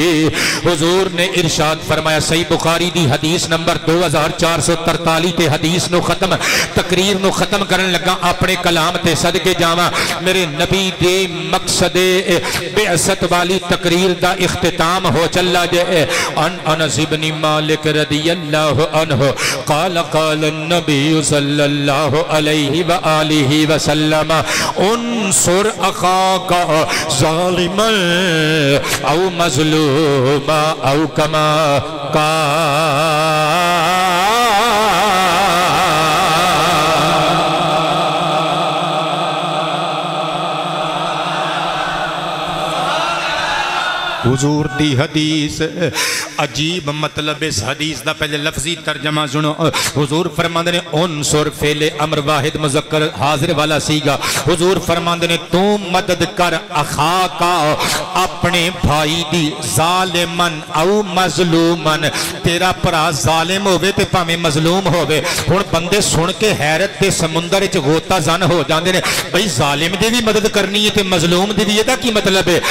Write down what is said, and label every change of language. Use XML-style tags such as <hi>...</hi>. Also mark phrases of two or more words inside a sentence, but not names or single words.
<pa>حضور نے ارشاد فرمایا، صحیح بخاری دی حدیث نمبر 2443 تے حدیث نوں ختم تقریر نوں ختم کرن لگا اپنے کلام تے صدقے جاواں میرے نبی دے مقصدِ بعثت والی تقریر دا اختتام ہو چلا جے.</pa> <ar>أنس بن مالك رضي الله عنه قال قال النبي صلى الله عليه وآله وسلم انصر أخاك ظالما أو مظلوما أو كما قال.</ar> <pa>حضور دی حدیث عجیب مطلب اس حدیث دا پہلے لفظی ترجمہ سنو. حضور فرماندے نے انصر فعلِ امر واحد مذکر حاضر والا صیغہ. حضور فرماندے نے تو مدد کر</pa> <ar>أخاك</ar> <pa>اپنے بھائی دی</pa> <ar>ظالما أو مظلوما,</ar> <pa>تیرا بھرا ظالم ہووے تے بھانویں مظلوم ہووے. ہن بندے سن کے حیرت دے سمندر چ غوطہ زن ہو جاندے نے، بھائی ظالم دی بھی مدد کرنی ہے تے مظلوم دی بھی، ایدا کی مطلب ہے?</pa>